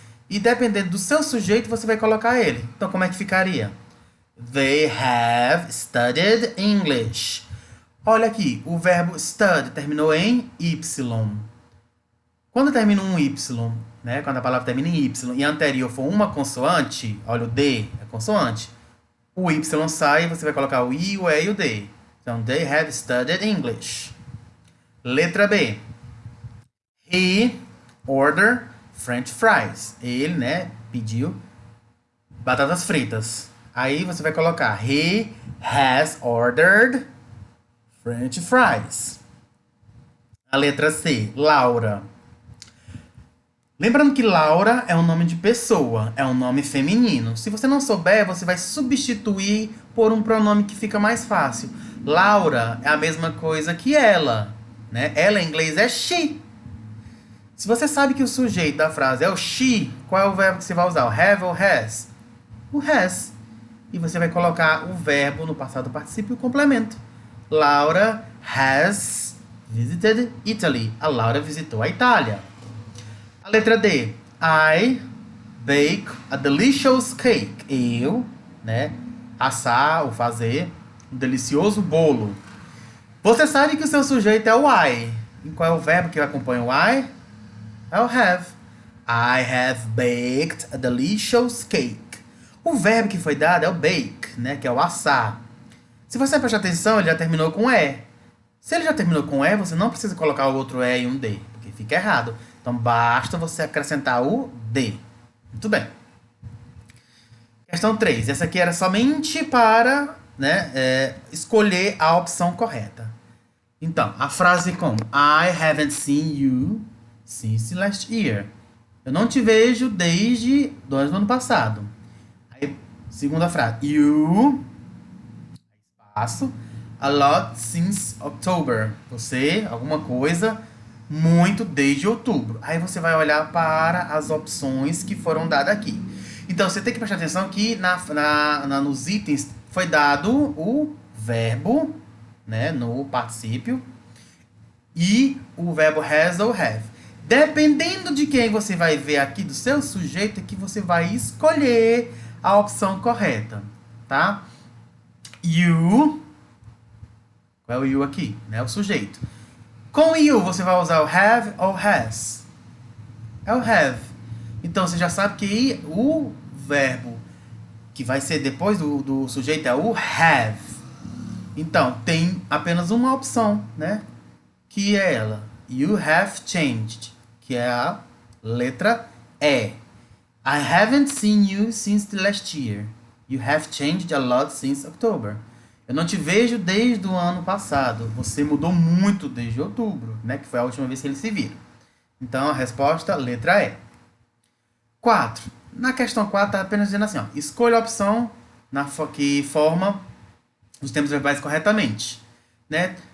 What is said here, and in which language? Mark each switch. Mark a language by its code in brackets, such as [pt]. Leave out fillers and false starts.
[pt] E dependendo do seu sujeito, você vai colocar ele. Então, como é que ficaria? [en] They have studied English. [pt] Olha aqui, o verbo stud terminou em Y. Quando termina um Y, né? Quando a palavra termina em Y e a anterior for uma consoante, olha o D, é consoante. O Y sai e você vai colocar o I, o E e o D. Então, [en] they have studied English. [pt] Letra B. [en] He ordered French fries. [pt] Ele, né, pediu batatas fritas. Aí você vai colocar [en] he has ordered French fries. [pt] A letra C, Laura. Lembrando que Laura é um nome de pessoa, é um nome feminino. Se você não souber, você vai substituir por um pronome que fica mais fácil. Laura é a mesma coisa que ela, né? Ela em inglês é she. Se você sabe que o sujeito da frase é o she, qual é o verbo que você vai usar? O have ou has? O has. E você vai colocar o verbo no passado particípio e o complemento. [en] Laura has visited Italy. [pt] A Laura visitou a Itália. A letra D. [en] I bake a delicious cake. [pt] Eu, né, assar ou fazer um delicioso bolo. Você sabe que o seu sujeito é o I. E qual é o verbo que acompanha o I? É o have. [en] I have baked a delicious cake. [pt] O verbo que foi dado é o bake, né, que é o assar. Se você prestar atenção, ele já terminou com E. Se ele já terminou com E, você não precisa colocar o outro E e um D, porque fica errado. Então, basta você acrescentar o D. Muito bem. Questão 3. Essa aqui era somente para, né, escolher a opção correta. Então, a frase como [en] I haven't seen you since last year. [pt] Eu não te vejo desde do ano passado. Aí, segunda frase. [en] You, [pt] espaço, [en] a lot since October. [pt] Você, alguma coisa, muito desde outubro. Aí você vai olhar para as opções que foram dadas aqui. Então, você tem que prestar atenção que nos itens foi dado o verbo, né, no particípio, e o verbo has ou have. Dependendo de quem você vai ver aqui do seu sujeito, é que você vai escolher a opção correta, tá? You, qual é o you aqui? Né, o sujeito. Com you, você vai usar o have ou has? É o have. Então, você já sabe que o verbo que vai ser depois do sujeito é o have. Então, tem apenas uma opção, né? Que é ela. [en] You have changed. [pt] Que é a letra E. [en] I haven't seen you since the last year. You have changed a lot since October. [pt] Eu não te vejo desde o ano passado. Você mudou muito desde outubro, né? Que foi a última vez que eles se viram. Então, a resposta, letra E. 4. Na questão 4, está apenas dizendo assim, ó, escolha a opção que forma os tempos verbais corretamente, né?